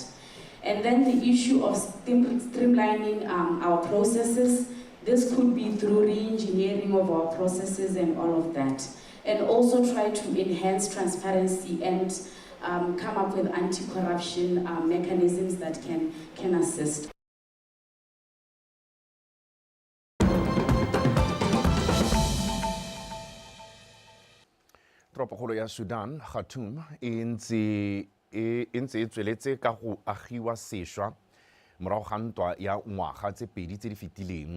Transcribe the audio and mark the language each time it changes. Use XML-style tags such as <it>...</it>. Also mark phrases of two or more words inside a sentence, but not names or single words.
<en>And then the issue of streamlining our processes. This could be through re-engineering of our processes and all of that. And also try to enhance transparency and come up with anti-corruption mechanisms that can assist.</en> <tn>Toropokgolo ya Sudan, Khartoum, e ntse e tsweletse ka go agiwa sešwa morago ga ntwa ya ngwaga tse pedi tse di fetileng.</tn>